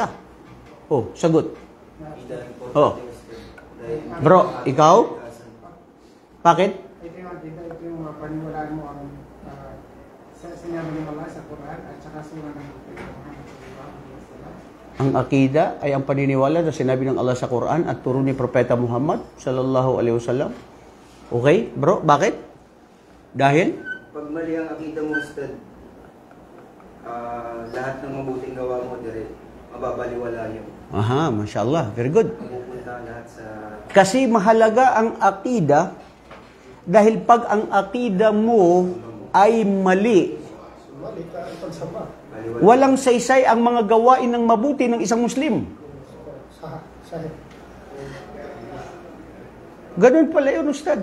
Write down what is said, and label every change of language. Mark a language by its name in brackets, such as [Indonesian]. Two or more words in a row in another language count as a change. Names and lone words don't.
[Filipino] Oh, sagot. Oh. Bro, ikaw? Bakit? Ito yung paniwalaan mo ang sinabi ng Allah sa Quran at saka surah ng Ang akida ay ang paniniwala na sinabi ng Allah sa Quran at turo ni Propeta Muhammad [Arabic] صلى الله عليه وسلم. [Filipino] Okay, bro, bakit? Dahil? Pag mali ang akida mo, Ustad, lahat ng mabuting gawa mo, mababaliwala yun. Aha, mashallah. [English] Very good. [Filipino] Pupunta lahat sa... Kasi mahalaga ang akida dahil pag ang akida mo ay mali, walang saysay ang mga gawain ng mabuti ng isang Muslim. Ganun pala yun, Ustad.